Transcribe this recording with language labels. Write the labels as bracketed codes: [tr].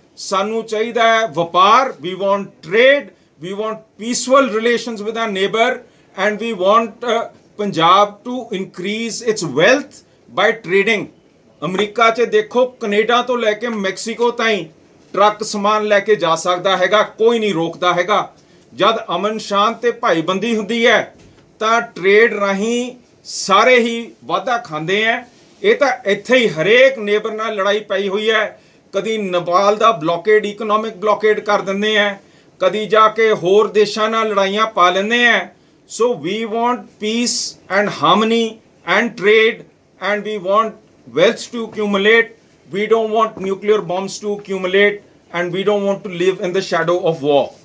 [pa] ਸਾਨੂੰ ਚਾਹੀਦਾ ਹੈ ਵਪਾਰ, [en] we want trade, we want peaceful relations with our neighbor, and we want Punjab to increase its wealth by trading. [pa] America 'ਚ ਦੇਖੋ, Canada ਤੋਂ ਲੈ ਕੇ ਮੈਕਸੀਕੋ ਤਾਈਂ ਟਰੱਕ ਸਮਾਨ ਲੈ ਕੇ ਜਾ ਸਕਦਾ ਹੈਗਾ, ਕੋਈ ਨਹੀਂ ਰੋਕਦਾ ਹੈਗਾ। ਜਦ ਅਮਨ ਸ਼ਾਂਤ ਤੇ ਭਾਈਬੰਦੀ ਹੁੰਦੀ ਹੈ ਤਾਂ ਟ੍ਰੇਡ ਰਾਹੀਂ ਸਾਰੇ ਹੀ ਵਾਧਾ ਖਾਂਦੇ ਆ। ਇਹ ਤਾਂ ਇੱਥੇ ਹੀ ਹਰੇਕ ਨੇਬਰ ਨਾਲ ਲੜਾਈ ਪਈ ਹੋਈ ਹੈ। ਕਦੀ ਨੇਪਾਲ ਦਾ ਬਲੌਕੇਡ, ਇਕਨੋਮਿਕ ਬਲੌਕੇਡ ਕਰ ਦਿੰਦੇ ਆ, ਕਦੀ ਜਾ ਕੇ ਹੋਰ ਦੇਸ਼ਾਂ ਨਾਲ ਲੜਾਈਆਂ ਪਾ ਲੈਂਦੇ ਆ। [en] So we want peace and harmony and trade and we want wealth to accumulate. We don't want nuclear bombs to accumulate, and we don't want to live in the shadow of war.